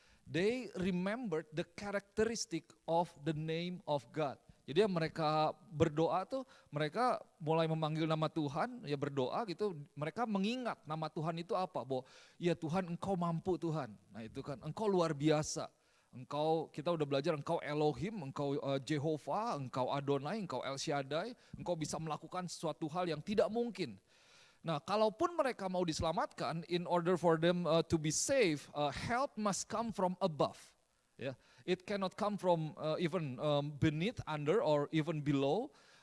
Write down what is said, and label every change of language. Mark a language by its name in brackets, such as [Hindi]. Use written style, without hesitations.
[English] They remembered the characteristic of the name of God. [Indonesian] Jadi mereka berdoa tuh, mereka mulai memanggil nama Tuhan, ya berdoa gitu, mereka mengingat nama Tuhan itu apa, bahwa ya Tuhan engkau mampu Tuhan, nah itu kan engkau luar biasa, engkau, kita udah belajar engkau Elohim, engkau Jehovah, engkau Adonai, engkau El Shaddai, engkau bisa melakukan sesuatu hal yang tidak mungkin. Nah kalaupun mereka mau diselamatkan, [English] in order for them to be safe, help must come from above. Ya, it cannot come from even beneath, under, or even below.